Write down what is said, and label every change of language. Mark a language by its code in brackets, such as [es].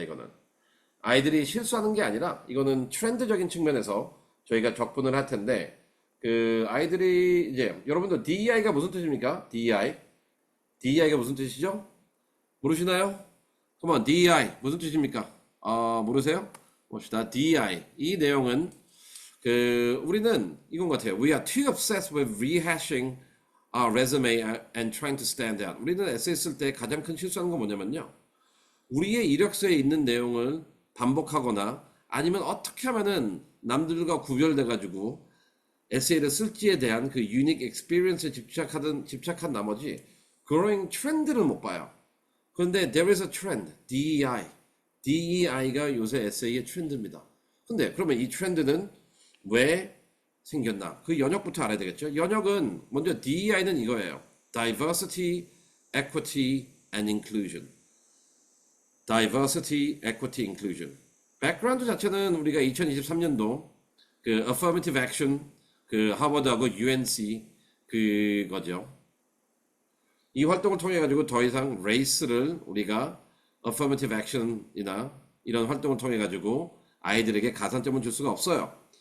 [ko] 이거는 아이들이 실수하는 게 아니라 이거는 트렌드적인 측면에서 저희가 접근을 할 텐데 아이들이 이제 여러분들 DEI가 무슨 뜻입니까? DEI가 무슨 뜻이죠? 모르시나요? 그러면 DEI 무슨 뜻입니까? 모르세요? 봅시다. DEI 이 내용은 우리는 이건 같아요. [en] We are too obsessed with rehashing our resume and trying to stand out. [ko] 우리는 에세이 쓸 때 가장 큰 실수하는 건 뭐냐면요. 우리의 이력서에 있는 내용을 반복하거나 아니면 어떻게 하면은 남들과 구별돼가지고 에세이를 쓸지에 대한 그 유닉 익스피리언스에 집착한 나머지 growing 트렌드를 못 봐요. 그런데 [en] there is a trend, [ko] DEI가 요새 에세이의 트렌드입니다. 근데 그러면 이 트렌드는 왜 생겼나? 그 연역부터 알아야 되겠죠. 연역은 먼저 DEI는 이거예요. [en] Diversity, Equity and Inclusion. Diversity, Equity, Inclusion. [ko] 백그라운드 자체는 우리가 2023년도 그 Affirmative Action, 그 하버드하고 UNC 그거죠. 이 활동을 통해 가지고 더 이상 레이스를 우리가 Affirmative Action이나 이런 활동을 통해 가지고 아이들에게 가산점을 줄 수가 없어요.